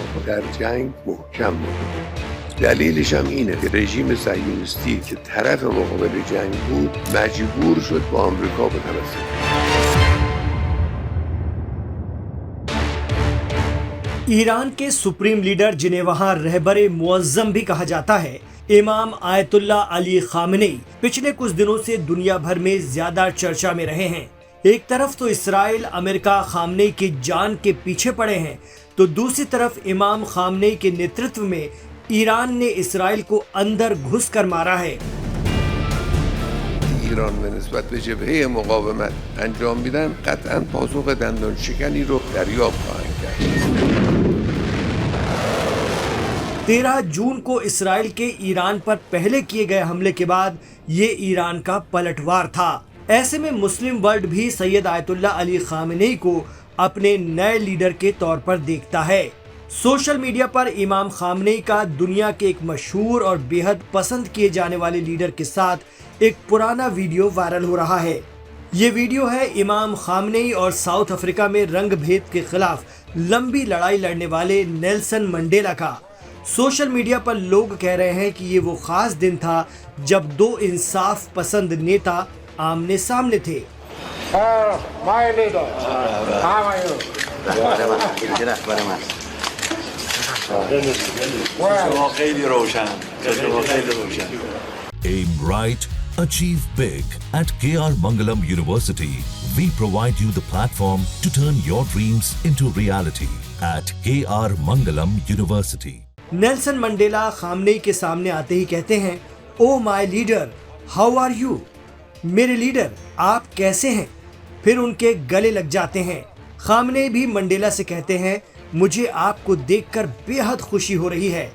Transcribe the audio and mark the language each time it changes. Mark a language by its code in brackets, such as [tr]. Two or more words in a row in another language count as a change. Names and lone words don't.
[fa] در جنگ محکم بود. دلیلش هم اینه که رژیم صهیونیستی که طرف مقابل جنگ بود مجبور شد با آمریکا بتمسک. [hi] ईरान के सुप्रीम लीडर जिन्हें वहां रहबरे मुअज्जम भी कहा जाता है, इमाम आयतुल्ला अली खामेनी पिछले कुछ दिनों से दुनिया भर में ज्यादा चर्चा में रहे हैं। एक तरफ तो इसराइल अमेरिका खामेनी की जान के पीछे पड़े हैं, तो दूसरी तरफ इमाम खामेनी के नेतृत्व में ईरान ने इसराइल को अंदर घुस कर मारा है। [fa] ایران به نسبت به جبهه مقاومت انجام میدن قطعا پاسخ دندان شکنی رو دریافت خواهند کرد. [hi] 13 जून को इसराइल के ईरान पर पहले किए गए हमले के बाद ये ईरान का पलटवार था। ऐसे में मुस्लिम वर्ल्ड भी सैयद आयतुल्ला अली खामेनी को अपने नए लीडर के तौर पर देखता है। सोशल मीडिया पर इमाम खामेनी का दुनिया के एक मशहूर और बेहद पसंद किए जाने वाले लीडर के साथ एक पुराना वीडियो वायरल हो रहा है। ये वीडियो है इमाम खामेनी और साउथ अफ्रीका में रंग भेद के खिलाफ लंबी लड़ाई लड़ने वाले नेल्सन मंडेला का। सोशल मीडिया पर लोग कह रहे हैं कि ये वो खास दिन था जब दो इंसाफ पसंद नेता आमने सामने थे। [en] Aim right, achieve big. At KR Mangalam University, we provide you the platform to turn your dreams into reality. At KR Mangalam University. [hi] नेल्सन मंडेला खामेनी के सामने आते ही कहते हैं, [en] Oh my leader, how are you? [hi] मेरे लीडर, आप कैसे हैं? फिर उनके गले लग जाते हैं। खामेनी भी मंडेला से कहते हैं, मुझे आपको देखकर बेहद खुशी हो रही है।